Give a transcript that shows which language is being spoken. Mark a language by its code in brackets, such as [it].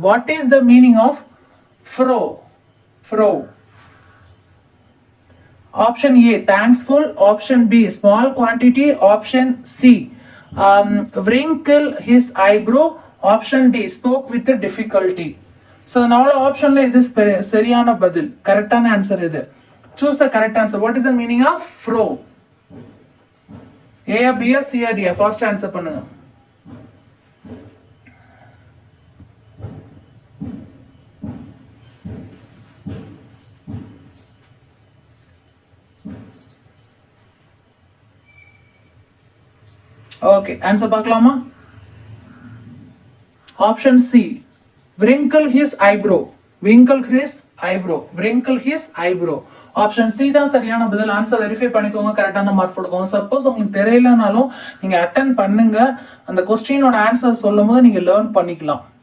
[en] What is the meaning of fro? Fro. Option A thankful. Option B small quantity. Option C wrinkle his eyebrow. Option D spoke with difficulty. [ta] So 4 ஆப்ஷன்ல இது சரியான பதில். கரெக்டான answer இது. [en] Choose the correct answer. What is the meaning of fro? A B C D? First answer பண்ணுங்க. [ta] Okay, answer பார்க்கலாமா? [en] Option C wrinkle his eyebrow. wrinkle his eyebrow. wrinkle his eyebrow. [ta] Option C தான் சரியான பதில். Answer verify பண்ணிக்கோங்க, கரெக்டான mark போட்டுக்கோங்க. Suppose உங்களுக்கு தெரியலனாலும் நீங்க அட்டென்ட் பண்ணுங்க. அந்த கொஸ்டினோட ஆன்சர் சொல்லும் போது நீங்க லேர்ன் பண்ணிக்கலாம்.